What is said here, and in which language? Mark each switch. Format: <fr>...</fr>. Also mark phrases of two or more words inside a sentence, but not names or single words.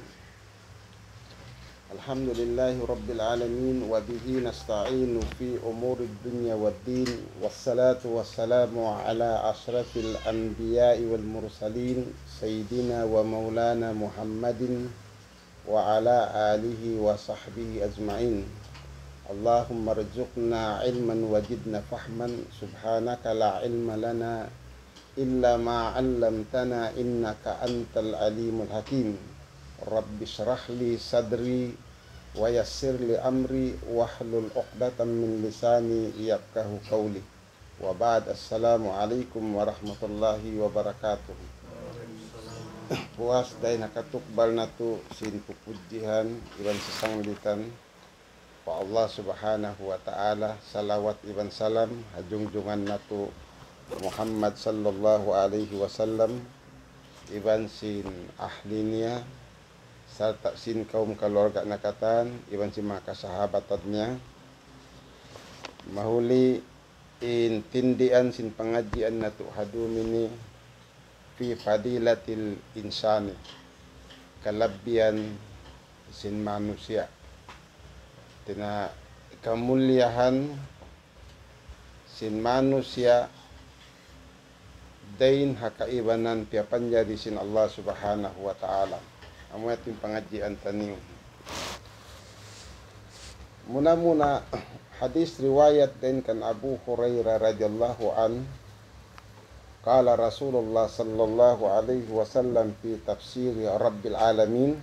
<ar>الحمد لله رب العالمين وبه نستعين في أمور الدنيا والدين. والصلاة والسلام على أشرف الأنبياء والمرسلين سيدنا ومولانا محمد وعلى آله وصحبه أجمعين. اللهم ارزقنا علما وجدنا فهما. سبحانك لا علم لنا إلا ما علمتنا إنك أنت العليم الحكيم. رب اشرح لي صدري ويسر لي أمري واحلل عقدة من لساني يفقهوا قولي. وبعد، السلام عليكم ورحمة الله وبركاته.</ar> <tsg>Puas day nakatukbal natu sin pupujihan iban sasanglitan wa Allah</tsg> <ar>سبحانه وتعالى.</ar> <tsg>Salawat iban salam hajungjungan natu Muhammad</tsg> <ar>صلى الله عليه وسلم</ar> <tsg>iban sin ahlinya serta sin kaum keluarga nakatan iban sin maka sahabatnya mahuli in tindian sin pengajian natu hadumini</tsg> <ar>في فضيلة الإنسان</ar> <tsg>kalabian sin manusia tina kemuliaan sin manusia dain hakaibanan pia panjari sin Allah</tsg> <ar>سبحانه وتعالى.</ar> <tsg>Amu yatin pengajian taniu. Muna hadis riwayat dain kan Abu Hurairah</tsg> <ar>رضي الله عنه. قال رسول الله صلى الله عليه وسلم في تفسير رب العالمين.</ar>